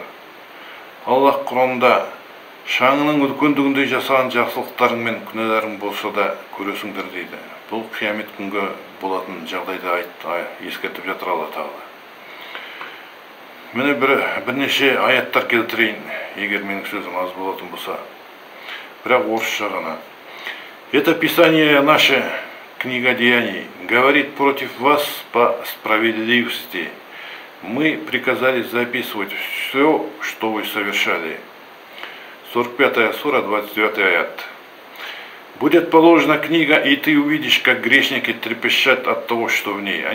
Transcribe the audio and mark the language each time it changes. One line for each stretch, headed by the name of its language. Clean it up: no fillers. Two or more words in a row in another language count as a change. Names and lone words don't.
Kazakh: Аллах Құранында шаңының үлкендігіндей жасаған жақсылықтарың мен күнәларың болса да көресіңдер дейді. Бұл қиямет күнгі болатын жағдайды ескертіп жатыр Алла тағала. Міне бірнеше аяттар келтірейін, егер менің сөзім аз болатын болса. Бірақ орысша ғана.
Russian: Это Писание наше, книга Деяний, говорит против вас по справедливости. Мы приказали записывать все, что вы совершали.
Kazakh: 45 сура, 29 аят.
Russian: Будет положена книга, и ты увидишь, как грешники трепещат от того, что в ней.